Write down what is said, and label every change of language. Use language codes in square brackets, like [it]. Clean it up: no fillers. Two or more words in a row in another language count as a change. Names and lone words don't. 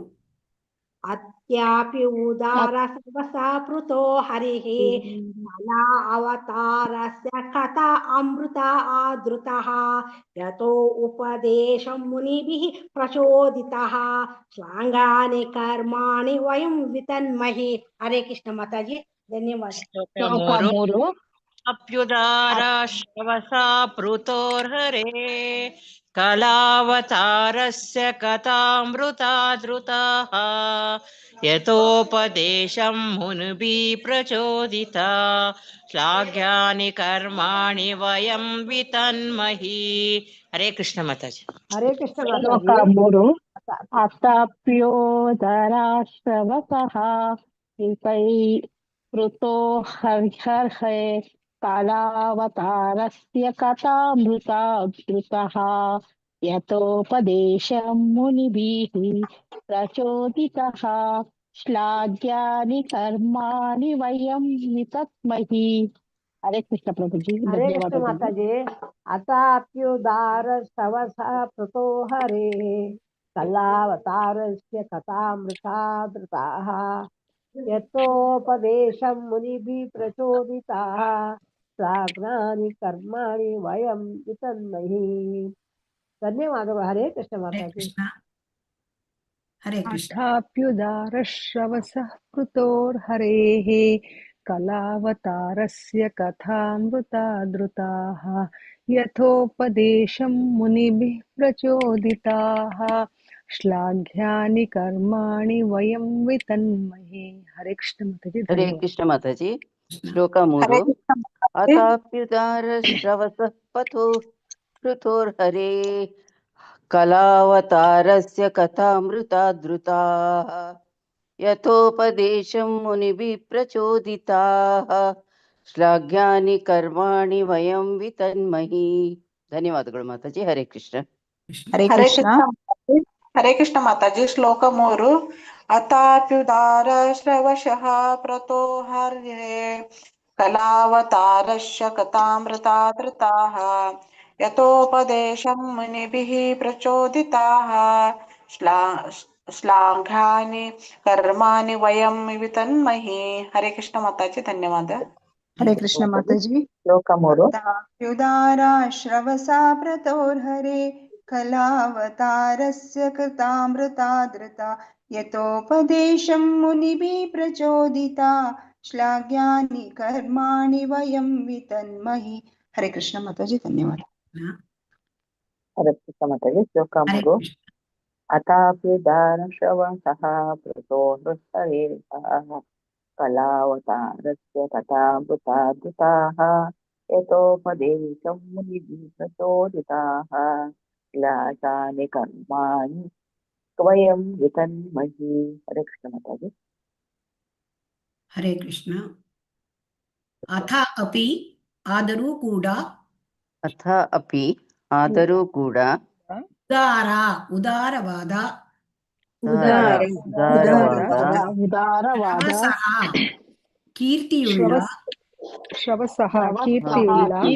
[sa] ಅತ್ಯಾಪಿ ಉದಾರ ಸರ್ವಸಾ ಪೃತೋ ಹರಿಃ ಕಲಾ ಅವತಾರಸ್ಯ ಕಥಾ ಅಮೃತ ಆದೃತಃ ಯತೋ ಉಪದೇಶಂ ಮುನಿಭಿಃ ಪ್ರಚೋದಿತಃ ಶ್ಲಾಘಾನಿ ಕರ್ಮಾಣಿ ವಯಂ ವಿತನ್ಮಹಿ. [kn] ಹರೇ ಕೃಷ್ಣ ಮಾತಾಜಿ, ಧನ್ಯವಾದ. [sa] ಅಪ್ಯುದಾರ ಶ್ರವಸಾ ಪೃತೋರ್ಹರೇ ಕಲಾವತಾರಸ್ಯ ಕಥಾಮೃತಾದೃತಾಃ ಯತೋಪದೇಶಂ ಮುನಿಭಿಃ ಪ್ರಚೋದಿತಾ ಶ್ಲಾಘ್ಯಾನಿ ಕರ್ಮಾಣಿ ವಯಂ ವಿತನ್ಮಹಿ. [kn] ಹರೇ ಕೃಷ್ಣ ಮಾತಾಜಿ. ಹರೇ ಕೃಷ್ಣ. [sa] अतप्योदराश्रवसः कृतो हर्षर्षे कालावतारस्य कथामृता धृतः यतोपदेशं मुनिभिः प्रचोदितः श्लाघ्यानि कर्माणि वयं वितत्महि। [hi] हरे कृष्ण प्रभुजी, हरे कृष्ण [kn] धन्यवादಗಳು. [sa] ಮಾತಾಜಿ. ಅತಾಪ್ಯುದಾರ ಶ್ರವಸ ಪೃತೋ ಹರೇ ಕಲಾವತಾರಸ್ಯ ಕಥಾಮೃತಾದೃತಾಃ ಯತೋಪದೇಶಂ ಮುನಿಭಿಃ ಪ್ರಚೋದಿತಾಃ ಸಾಗ್ನಾನಿ ಕರ್ಮಾಣಿ ವಯಂ ವಿತನ್ಮಹಿ. [kn] ಧನ್ಯವಾದಗಳು. ಹರೇ ಕೃಷ್ಣ ಹರೇ ಮಾತಾಜಿ. ಕೃಷ್ಣ. ಹರೇ ಕೃಷ್ಣ. [sa] अथाप्युदारश्रवसः कृतोर्हरेः कलावतारस्य कथामृता धृताः यथोपदेशं मुनिभिः प्रचोदिताः श्लाघ्यानि कर्माणि वयं वितन्महे. [hi] हरे कृष्ण माताजी, [kn] ಹರೇ [hi] धन्यवाद. [kn] ಕೃಷ್ಣ ಮಾತಾಜಿ. ಕೃಷ್ಣ. [sa] ಶ್ಲೋಕ 3. ಅತಾಪ್ಯುದಾರ ಶ್ರವಸ ಪಥೋ ಶ್ರುತೋರ್ಹರೇ ಕಲಾವತಾರಸ್ಯ ಕಥಾಮೃತಾ ಧೃತಾಃ ಯಥೋಪದೇಶಂ ಮುನಿಭಿಃ ಪ್ರಚೋದಿತಾಃ ಶ್ಲಾಘ್ಯಾನಿ ಕರ್ಮಾಣಿ ವಯಂ ವಿತನ್ಮಹಿ. [kn] ಧನ್ಯವಾದಗಳು ಮಾತಾಜಿ. ಹರೇ ಕೃಷ್ಣ. ಕೃಷ್ಣ. ಹರೇ ಕೃಷ್ಣ. ಹರೇ ಕೃಷ್ಣ ಮಾತಾಜಿ. ಶ್ಲೋಕ 3. [sa] ಅತಾಪ್ಯುದಾರ ಶ್ರವಶಃ ಪ್ರತೋ ಹರ್ಯೇ ಕಲಾವತಾರಶ್ಯ ಕಥಾಮೃತಾಧೃತಾಃ ಯತೋಪದೇಶಂ ಮುನಿಭಿಃ ಪ್ರಚೋದಿತಾಃ ಶ್ಲಾಘಾನಿ ಕರ್ಮಾಣಿ ವಯಂ ವಿತನ್ಮಹಿ. [kn] ಹರೇ ಕೃಷ್ಣ ಮಾತಾಜಿ. ಧನ್ಯವಾದ. ಹರೇ ಕೃಷ್ಣ ಮಾತಾಜಿ. ಶ್ಲೋಕ 3. [sa] ಅತಾಪ್ಯುದಾರಾ ಶ್ರವಸಾ ಪ್ರತೋರ್ಹರೇ ಕಲಾವತಾರಸ್ಯ ಕೃತಾಮೃತಾಧೃತಾ ಯತೋಪದೇಶಂ ಮುನಿಭಿಃ ಪ್ರಚೋದಿತಾ ಶ್ಲಾಘ್ಯಾನಿ ಕರ್ಮಾಣಿ ವಯಂ ವಿತನ್ಮಹಿ. [kn] ಹರೇ ಕೃಷ್ಣ ಮಾತಾಜಿ. ಧನ್ಯವಾದ. ಹರೇ ಕೃಷ್ಣ ಮಾತಾಜಿ. ಶ್ಲೋಕ ಹರೇ 3. ಕೃಷ್ಣ. [sa] अथाप्युदार श्रवसः प्रचोदृतये कलावतारस्य कथामृता धृताः यतोपदेशं मुनिभिः प्रचोदिताः श्लाघानि कर्माणि वयं वितन्महि. [hi] हरे कृष्ण माताजी. [kn] ಹರೇ ಕೃಷ್ಣ. [sa] ಅಥ ಅಪಿ [kn] ಆದರೂ ಕೂಡ [sa] ಅಥ ಅಪಿ [kn] ಆದರೂ ಕೂಡ ಉದಾರವಾದ ಉದಾರವಾದ ಶ್ರವಸಃ ಕೀರ್ತಿಯುಳ್ಳ ಶ್ರವಸಃ ಕೀರ್ತಿಯುಳ್ಳ